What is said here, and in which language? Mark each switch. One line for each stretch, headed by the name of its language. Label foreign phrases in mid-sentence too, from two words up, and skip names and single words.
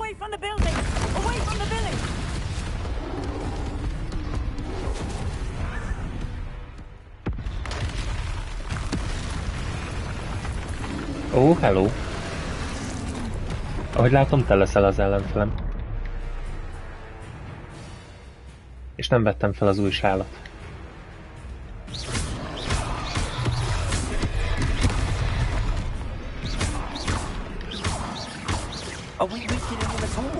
English: the building! Away from the village!
Hungarian: Ó, hello! Ahogy látom, te leszel az ellenfelem. És nem vettem fel az új sálat.
English: Are we weakening him at all?